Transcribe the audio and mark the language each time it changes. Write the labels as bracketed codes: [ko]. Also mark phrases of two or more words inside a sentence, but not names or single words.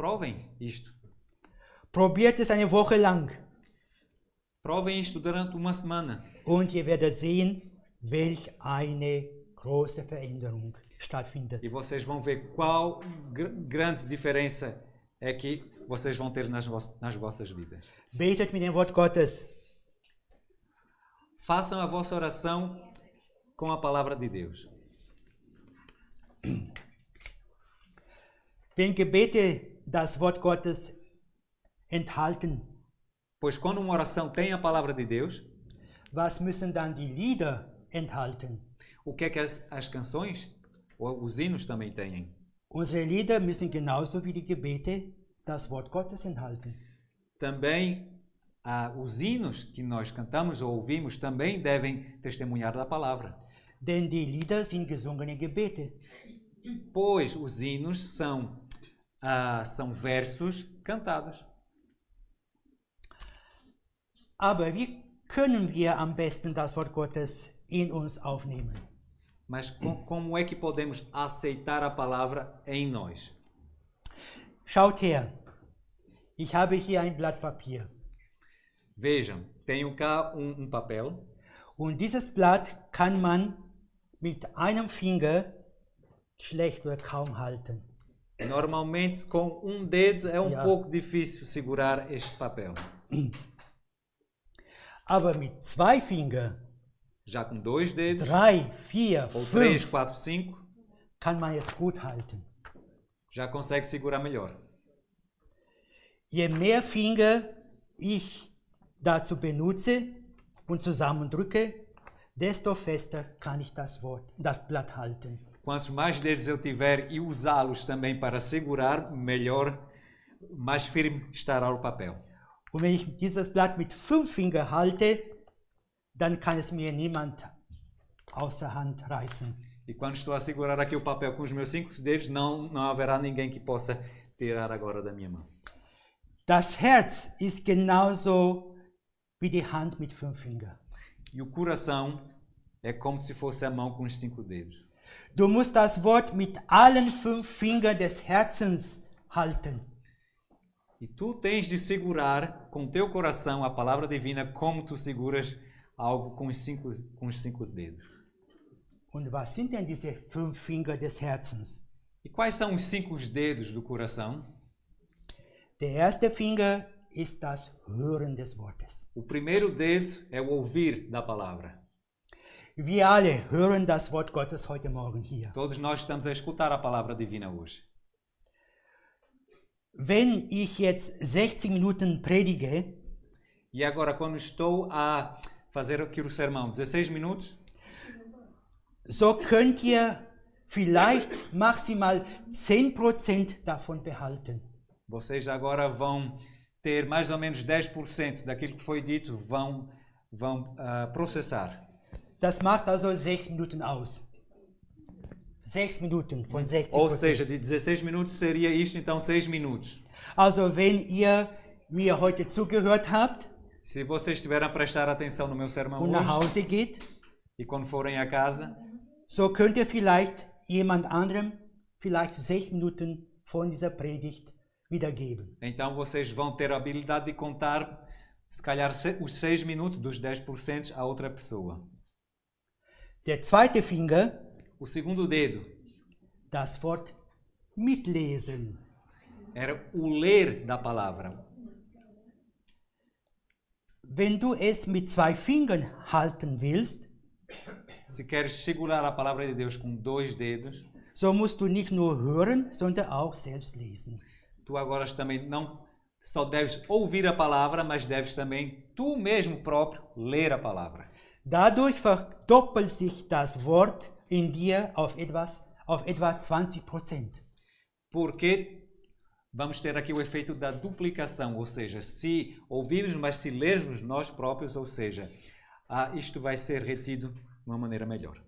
[pt] Provem isto. [de] Probiert es eine Woche lang [pt] Provem isto durante uma semana. [de] und ihr werdet sehen, welch eine große Veränderung stattfindet. [pt] E vocês vão ver qual grande diferença é que vocês vão ter nas vossas vidas. [de] Betet mit dem Wort Gottes. [pt] Façam a vossa oração com a palavra de Deus. [de] Wenn Gebete das Wort Gottes enthalten, [pt] Pois quando uma oração tem a palavra de Deus, [de] was müssen dann die Lieder enthalten? [pt] o que é que as canções ou os hinos também têm? [de] Unsere Lieder müssen genauso wie die Gebete das Wort Gottes enthalten. [pt] Também os hinos que nós cantamos ou ouvimos também devem testemunhar da palavra. [de] Denn die Lieder sind gesungene Gebete. [pt] Pois os hinos são versos cantados. [de] Aber wie können wir am besten das Wort Gottes in uns aufnehmen? [pt] Mas como é que podemos aceitar a palavra em nós? [de] Schaut her, ich habe hier ein Blatt Papier. [pt] Vejam, tenho cá um papel. [de] Und dieses Blatt kann man mit einem Finger schlecht oder kaum halten. [pt] Normalmente com um dedo é [de] Ja. [pt] pouco difícil segurar este papel. [de] Aber mit 2 Fingern, [pt] Já com 2 dedos, [de] 3, 4, [pt] ou 3, [de] 5, [pt] 4, 5, [de] kann man es gut halten. [pt] já consegue segurar melhor. [de] Je mehr Finger ich dazu benutze und zusammendrücke, desto fester kann ich das Blatt halten. [pt] Quantos mais dedos eu tiver e usá-los também para segurar, melhor, mais firme estará o papel. [de] Und wenn ich dieses Blatt mit 5 Fingern halte, dann kann es mir niemand außer Hand reißen. [pt] E quando estou a segurar aqui o papel com os meus 5 dedos, não haverá ninguém que possa tirar agora da minha mão. [de] Das Herz ist genauso wie die Hand mit 5 Fingern. [pt] E o coração é como se fosse a mão com os 5 dedos. [de] Du musst das Wort mit allen 5 Fingern des Herzens halten. [pt] E tu tens de segurar com teu coração a palavra divina como tu seguras algo com os cinco dedos. [de] Und was sind denn diese 5 Finger des Herzens? [pt] E quais são os 5 dedos do coração? [de] Der erste Finger ist das Hören des Wortes. [pt] O primeiro dedo é o ouvir da palavra. [de] Wir alle hören das Wort Gottes heute Morgen hier. [pt] Todos nós estamos a escutar a palavra divina hoje. [de] Wenn ich jetzt 60 Minuten predige, [pt] E agora, quando estou a fazer aqui o sermão, 16 minutos, [de] so könnt ihr vielleicht maximal 10% davon behalten. [pt] vocês agora vão ter mais ou menos 10% daquilo que foi dito, vão processar. [de] Das macht also 6 Minuten aus. 6 Minuten von 60%. [pt] Ou seja, de 16 minutos seria isto, então 6 minutos. [de] Also wenn ihr mir heute zugehört habt [pt] Se vocês estiverem a prestar atenção no meu sermão [de] und nach [pt] hoje, [de] Hause geht, [pt] e quando forem a casa, [de] so könnt ihr vielleicht jemand anderem vielleicht 6 Minuten von dieser Predigt wiedergeben. [pt] então vocês vão ter a habilidade de contar, se calhar, os 6 minutos dos 10% a outra pessoa. [de] Der zweite Finger, [pt] O segundo dedo [de] das Wort mitlesen. [pt] era o ler da palavra. [de] Wenn du es mit 2 Fingern halten willst, [pt] Se queres segurar a palavra de Deus com 2 dedos, [de] so musst du nicht nur hören, sondern auch selbst lesen. [pt] tu agora também não só deves ouvir a palavra, mas deves também tu mesmo próprio ler a palavra. [de] Dadurch verdoppelt sich das Wort in dir auf etwa 20%. [pt] Porque vamos ter aqui o efeito da duplicação, ou seja, se ouvirmos, mas se lermos nós próprios, ou seja, isto vai ser retido de uma maneira melhor.